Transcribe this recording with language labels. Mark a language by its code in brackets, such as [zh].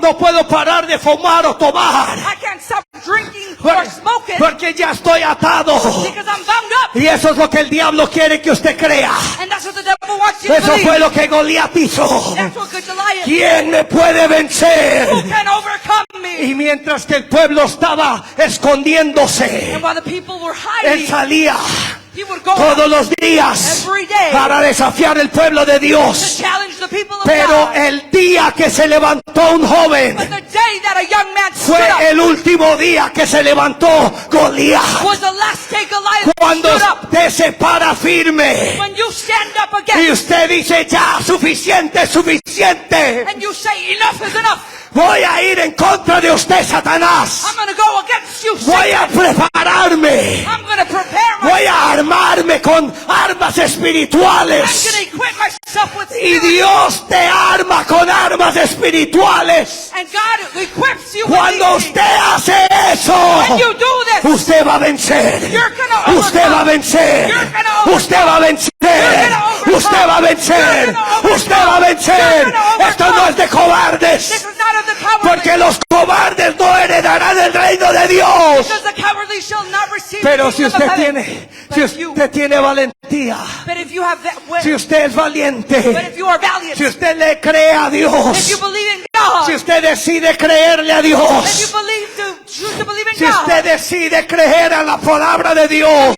[es] no puedo parar de fumar o tomar. [en] I can't stop drinking or smoking. [es] Porque ya estoy atado. [en] Because I'm bound up. [es] Y eso es lo que el diablo quiere que usted crea. [en] And that's what the devil wants you to [es] Eso [en] believe. [es] fue lo que Goliat hizo. [en] That's what good Goliath. [es] ¿Quién me puede vencer? [en] Who can overcome me? [es] Y mientras que el pueblo estaba escondiéndose, [en] And while the people were [es] él [en] hiding, [es] salía [en] he would go [es] todos [en] out [es] los días [en] every day [es] para desafiar el pueblo de [en] to [es] Dios. [en] challenge the people of [es] Pero [en] God. [es] el día que se levantó un joven [en] But the day that a young man stood [es] fue [en] up [es] el último día que se levantó Goliat. [en] was the last day Goliath [es] Cuando [en] stood up. [es] usted se para firme [en] When you stand up [es] y [en] again [es] usted dice ya, suficiente, suficiente. [en] and you say enough is enough, [es] Voy a ir en contra de usted, Satanás. [en] I'm going to go against you, [es] Voy a [en] Satan. [es] prepararme. [en] I'm going to prepare myself. [es] Voy a armarme con armas [en] I'm [es] espirituales. [en] going to equip myself with [es] Y [en] spirit. [es] Dios te arma con armas espirituales. [en] And God equips you with [es] Cuando [en] these [es] usted [en] things. [es] hace eso, [en] When you do this, [es] usted va a vencer. [en] you're gonna [es] Usted va a vencer. [en] You're gonna overcome. [es] Usted va a vencer. [en] You're gonna overcome. [es] Usted va a vencer. [en] You're gonna overcome. [es] Usted va a vencer. [en] You're gonna [es] Esto no es de [en] this [es] cobardes. [en] is not of the cowardly. [es] Porque los cobardes no heredarán el reino de Dios. [en] Because the cowardly shall not receive [es] Pero [en] the [es] si [en] kingdom [es] usted [en] of heaven. [es] tiene, [en] But [es] si [en] if you- [es] usted tiene valentía, [en] But if you have that way, [es] si usted es [en] but [es] valiente, [en] if you are valiant, [es] si usted le cree a [en] if [es] Dios, [en] you believe in God, [es] si usted decide creerle a [en] if you [es] Dios, [en] choose to believe in [es] si [en] God, [es] usted decide creer a la palabra de Dios,